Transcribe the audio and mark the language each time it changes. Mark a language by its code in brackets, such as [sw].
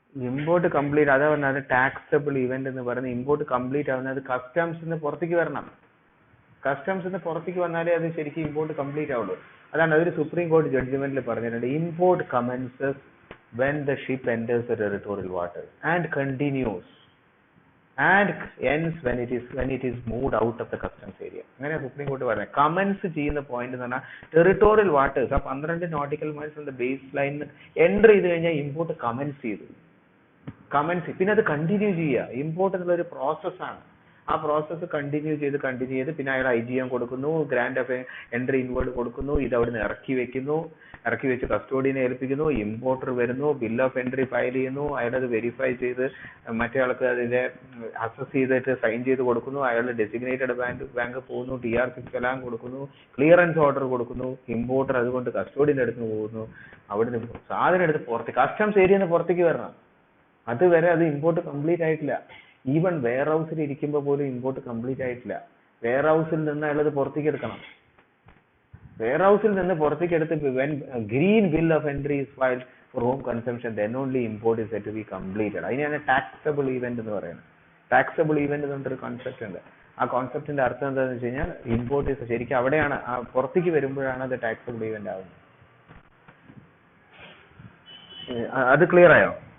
[ml] Import complete, അതാ പറഞ്ഞത് taxable event എന്ന് പറയുന്നത്. ഇമ്പോർട്ട് കംപ്ലീറ്റ് ആവുന്നത് കസ്റ്റംസിന് പുറത്തേക്ക് വരണം. കസ്റ്റംസിന് പുറത്തേക്ക് വന്നാലേ അത് ശരിക്കും ഇമ്പോർട്ട് കംപ്ലീറ്റ് ആവുള്ളൂ. അതാണ് അതൊരു സുപ്രീം കോടതി ജഡ്ജ്മെന്റിൽ പറഞ്ഞിട്ടുണ്ട്. [en] Import commences when the ship enters the territorial waters and continues and ends when it is moved out of the customs area. [ml] അങ്ങനെ സുപ്രീം കോടതി പറഞ്ഞത്. കമൻസ് ചെയ്യുന്ന പോയിന്റ് എന്ന് പറഞ്ഞാൽ ടെറിട്ടോറിയൽ വാട്ടേഴ്സ്, ആ 12 നോട്ടിക്കൽ മൈൽസ് ഉണ്ട് ബേസ് ലൈനിൽ എൻ്റർ ചെയ്ത് കഴിഞ്ഞാൽ ഇമ്പോർട്ട് കമൻസ് ചെയ്തു. പിന്നെ അത് കണ്ടിന്യൂ ചെയ്യുക. ഇമ്പോർട്ട് എന്നുള്ള ഒരു പ്രോസസ്സാണ്. ആ പ്രോസസ്സ് കണ്ടിന്യൂ ചെയ്ത് പിന്നെ അയാൾ IGM കൊടുക്കുന്നു, ഗ്രാൻഡ് ഓഫ് എൻട്രി ഇൻവേർഡ് കൊടുക്കുന്നു, ഇത് അവിടുന്ന് ഇറക്കി വെച്ച് കസ്റ്റോഡിയനെ ഏൽപ്പിക്കുന്നു, ഇമ്പോർട്ടർ വരുന്നു, ബിൽ ഓഫ് എൻട്രി ഫയൽ ചെയ്യുന്നു, അയാളത് വെരിഫൈ ചെയ്ത് മറ്റേ ആൾക്ക് അതിന്റെ അസസ് ചെയ്തിട്ട് സൈൻ ചെയ്ത് കൊടുക്കുന്നു, അയാൾ ഡെസിഗ്നേറ്റഡ് ബാങ്ക് പോകുന്നു, TR6 എല്ലാം കൊടുക്കുന്നു, ക്ലിയറൻസ് ഓർഡർ കൊടുക്കുന്നു, ഇമ്പോർട്ടർ അതുകൊണ്ട് കസ്റ്റോഡിയന്റെ അടുത്ത് പോകുന്നു, അവിടുന്ന് സാധനം എടുത്ത് പുറത്തേക്ക് കസ്റ്റംസ് ഏരിയന്ന് പുറത്തേക്ക് വരണം. അതുവരെ അത് ഇമ്പോർട്ട് കംപ്ലീറ്റ് ആയിട്ടില്ല. ഈവൻ വെയർ ഹൗസിൽ ഇരിക്കുമ്പോൾ പോലും ഇമ്പോർട്ട് കംപ്ലീറ്റ് ആയിട്ടില്ല. വെയർ ഹൗസിൽ നിന്ന് അയാളത് പുറത്തേക്ക് എടുക്കണം. വെയർ ഹൗസിൽ നിന്ന് പുറത്തേക്ക് എടുത്ത് [en] when green bill of entry is filed for home consumption, then only import is said to be completed. [ml] അതിനെയാണ് ടാക്സബിൾ ഇവന്റ് എന്ന് പറയുന്നത്. ടാക്സബിൾ ഇവന്റ് എന്നൊരു കോൺസെപ്റ്റ് ഉണ്ട്. ആ കോൺസെപ്റ്റിന്റെ അർത്ഥം എന്താണെന്ന് വെച്ച് കഴിഞ്ഞാൽ ഇമ്പോർട്ട് ശരിക്കും അവിടെയാണ്, പുറത്തേക്ക് വരുമ്പോഴാണ് അത് ടാക്സബിൾ ഇവന്റ് ആവുന്നത്. അത് ക്ലിയർ ആയോ?